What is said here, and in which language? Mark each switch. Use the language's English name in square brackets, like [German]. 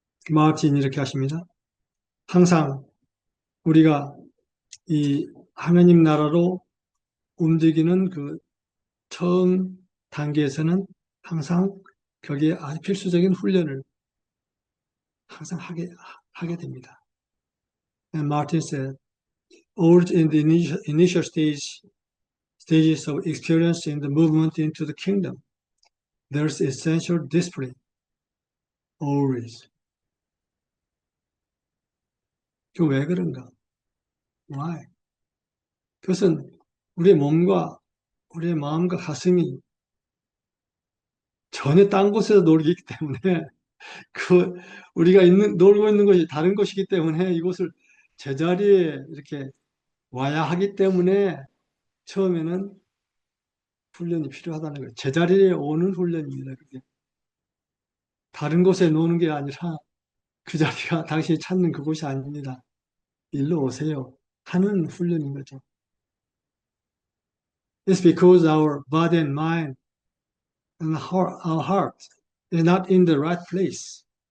[Korean] 마르틴이 이렇게 하십니다. 항상 우리가 이 하나님 나라로 움직이는 그 처음 단계에서는 항상 거기에 아주 필수적인 훈련을 항상 하게 됩니다. [English] And Martin said, urged in the initial stages of experience in the movement into the kingdom, there's essential discipline, always. [Korean] 그 왜 그런가? [English] Why? [Korean] 그것은 우리의 몸과 우리의 마음과 가슴이 전혀 딴 곳에서 놀기 때문에 그 우리가 놀고 있는 것이 다른 것이기 때문에 이곳을 제자리에 이렇게 와야 하기 때문에 처음에는 훈련이 필요하다는 거예요. 제자리에 오는 훈련입니다. 그게. 다른 곳에 노는 게 아니라 그 자리가 당신이 찾는 그곳이 아닙니다. 일로 오세요. 하는 훈련인 거죠. [English] It's because our body and mind and our heart is not in the right place.